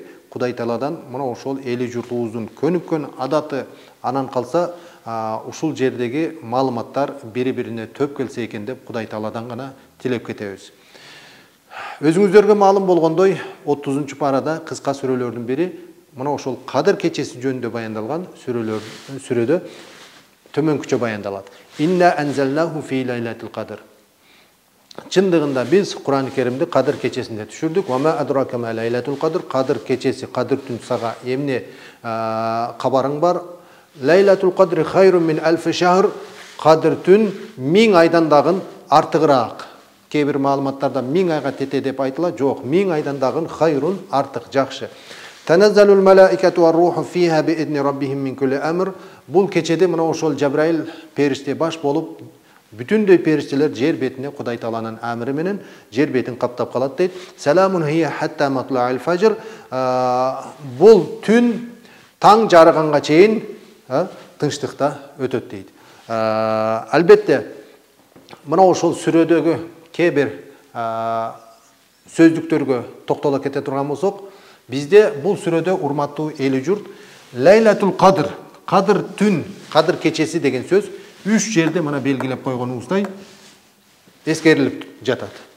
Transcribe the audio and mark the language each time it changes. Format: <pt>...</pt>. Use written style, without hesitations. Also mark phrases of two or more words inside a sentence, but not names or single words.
<ky>Кудай Тааладан мына ошол эли журтубуздун көнүккөн адаты, анан калса ушул жердеги маалыматтар бири-бирине төп келсе экен деп Кудай Тааладан гана тилеп кетебиз. Өзүңүздөргө маалым болгондой, 30-чу парада кыска сүрөлөрдүн бири мына ошол Кадыр кечеси жөнүндө баяндалган сүрөдө төмөнкүчө баяндалат.</ky> <ar>إنا أنزلناه في ليلة القدر.</ar> <ky>Чындыгында биз Кур'ан-ы Керимди Кадыр кечесинде түшүрдүк.</ky> <ar>وما أدراك ما ليلة القدر.</ar> <ky>Кадыр кечеси, Кадыр түн сага эмне кабарың бар?</ky> <ar>ليلة القدر خير من ألف شهر.</ar> <ky>Кадыр түн 1000 айдан дагы артыгыраак. Кээ бир маалыматтарда 1000 айга тете деп айтыла. Жок, 1000 айдан дагы хайрун, артык, жакшы.</ky> <ar>تنزل الملائكة والروح فيها بإذن ربهم من كل أمر.</ar> <ky>Бул кечеде мына ошол Жабраил периште баш болуп, бүтүндөй периштелер жер бетине Кудай Тааланын амыры менен жер бетин каптап калат дейт.</ky> <ar>سلام هي حتى مطلع الفجر.</ar> <ky>Бул түн таң жарыганга чейин тынчтыкта өтөт дейт. Албетте, мына ошол сүрөдөгү кээ бир сөздүктөргө токтоло кете турган болсок, бизде бул сүрөдө урматтуу эли журт Лайлатул Кадр, Кадыр түн, Кадыр кечеси деген сөз 3 жерде мына белгилеп койгонубуздай эскерилип жатат.</ky>